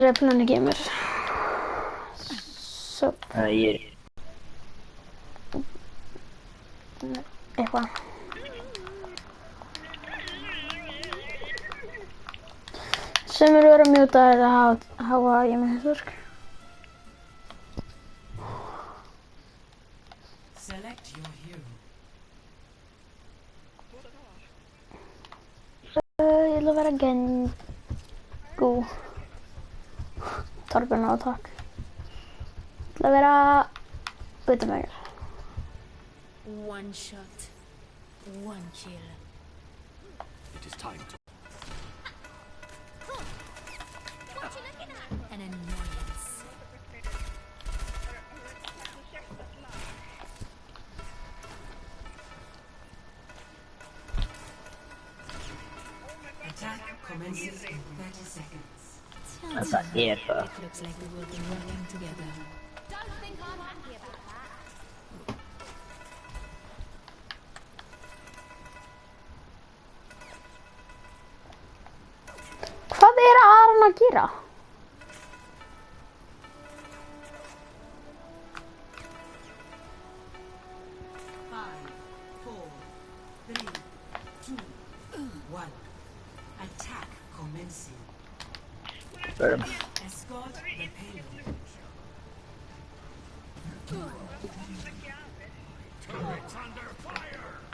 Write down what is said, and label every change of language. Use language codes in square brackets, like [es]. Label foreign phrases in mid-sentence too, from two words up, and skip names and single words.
[is] Planet Gamer. Så. Eitthvað. Sem eru verið að mjúta eða hafa ég með hlutverk. [en] Select your hero. [is] Ég ætla að vera Gengu. Torbjörn á takk. Ég ætla að vera Guðmægur. [en] One shot, one kill. It is time to. An annoyance. Attack commences in 30 seconds. It looks like we will be working together. Don't think I'm happy about that. [is] Hvað er Aron að gera? [en] Five, 4, 3, 2, 1. Attack commencing. Escort the payload. Turrets under fire.